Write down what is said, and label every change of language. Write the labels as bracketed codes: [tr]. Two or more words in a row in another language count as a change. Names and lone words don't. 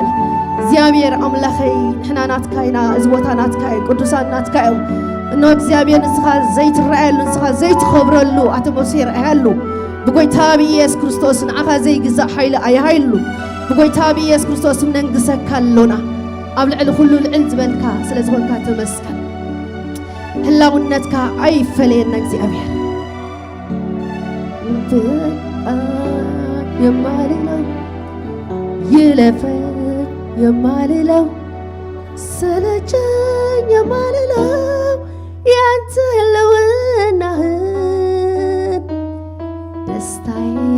[ti] እግዚአብሔር አምላኸይ ንሕና ናትካ ኢና እዚ ቦታ ናትካ ቅዱሳን ናትካ እዮም እኖ እግዚአብሔር ንስኻ ዘይትረአየሉ ንስኻ ዘይትኸብረሉ ኣተሞሲር ኣያሉ ብጎይታ ብኢየሱስ ክርስቶስ ንዓኻ ዘይግዛእ ሓይሊ ኣይሃይሉ ብጎይታ ብኢየሱስ ክርስቶስ ነንግሰካ ኣሎና ኣብ ልዕሊ ኩሉ ልዕል ዝበልካ ስለ ዝኾንካ ተመስገን ህላውነትካ ኣይፈለየና እግዚአብሔር [am] የማልለው ይለፈ የማልለው ሰለቸኝ የማልለው ያንተ ህልውናህን ደስታዬ